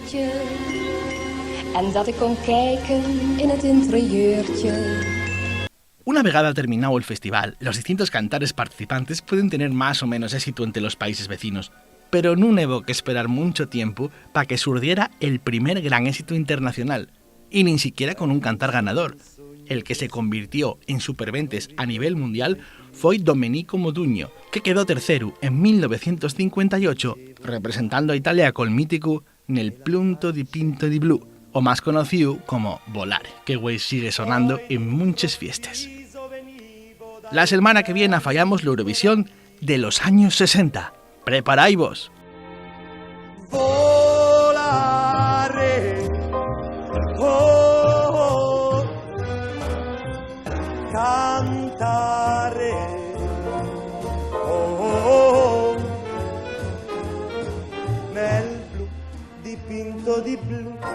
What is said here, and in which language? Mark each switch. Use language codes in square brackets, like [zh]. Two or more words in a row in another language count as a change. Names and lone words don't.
[es] Una vegada terminado el festival, los distintos cantares participantes pueden tener más o menos éxito entre los países vecinos, pero no hubo que esperar mucho tiempo para que surgiera el primer gran éxito internacional, y ni siquiera con un cantar ganador. El que se convirtió en superventes a nivel mundial fue Domenico Modugno, que quedó tercero en 1958, representando a Italia con el mítico Nel punto di pinto di blu, o más conocido como Volare, que güey sigue sonando en muchas fiestas. La semana que viene fallamos la Eurovisión de los años 60. ¡Preparaos! [it] Volare, oh, cantare, oh, nel blu dipinto di blu.